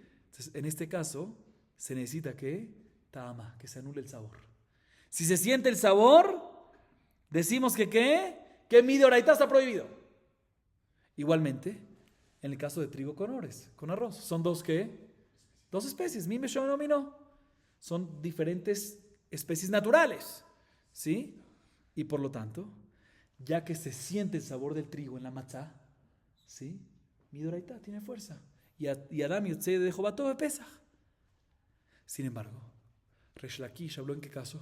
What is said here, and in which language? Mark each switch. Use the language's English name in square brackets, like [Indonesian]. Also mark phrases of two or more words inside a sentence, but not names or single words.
[Spanish] Entonces, en este caso, se necesita ¿qué? Tama, que se anule el sabor. Si se siente el sabor, decimos que ¿qué? Que mi doraita está prohibido. Igualmente, en el caso de trigo con ores, con arroz, son dos ¿qué? Dos especies, [Hebrew] מין בשאינו מינו. [Spanish] Son diferentes especies naturales, ¿sí? Y por lo tanto, ya que se siente el sabor del trigo en la matzá, ¿sí? Midoraita tiene fuerza. Y [Hebrew] אדם יוצא [Spanish] de Jobato de Pesach. Sin embargo, Resh Lakish habló en qué caso?